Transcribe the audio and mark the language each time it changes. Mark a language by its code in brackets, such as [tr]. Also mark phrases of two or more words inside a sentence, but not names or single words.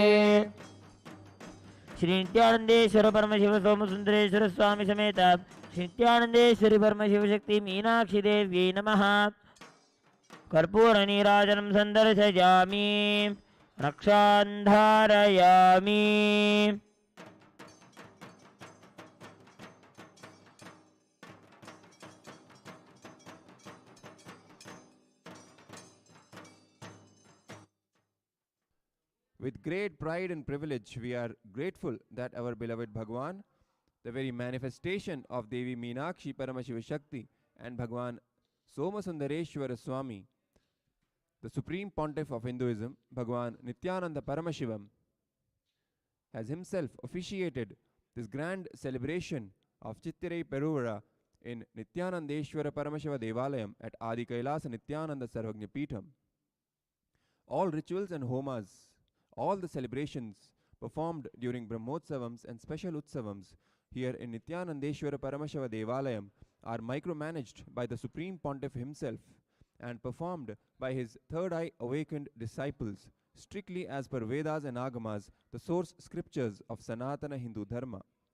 [sa] श्री नित्यानंदेश्वर परमशिव सोमसुंदरेश्वर स्वामी समेत श्री नित्यानंदेश्वरी परमशिव शक्ति मीनाक्षी देव्यै नमः। कर्पूर नीराजनं संदर्शयामि रक्षां धारयामि। [en] With great pride and privilege, we are grateful that our beloved Bhagwan, the very manifestation of Devi Meenakshi Paramashiva Shakti and Bhagwan Somasundareshwara Swami, the Supreme Pontiff of Hinduism, Bhagwan Nithyananda Paramashivam, has himself officiated this grand celebration of Chittirai Peruvara in Nithyanandeshwara Paramashiva Devalayam at Adi Kailasa Nithyananda Sarvagnya Peetham. All rituals and homas, all the celebrations performed during Brahmotsavams and special Utsavams here in Nithyanandeshwara Paramashiva Devalayam are micromanaged by the Supreme Pontiff himself and performed by his third eye awakened disciples, strictly as per Vedas and Agamas, the source scriptures of Sanatana Hindu Dharma.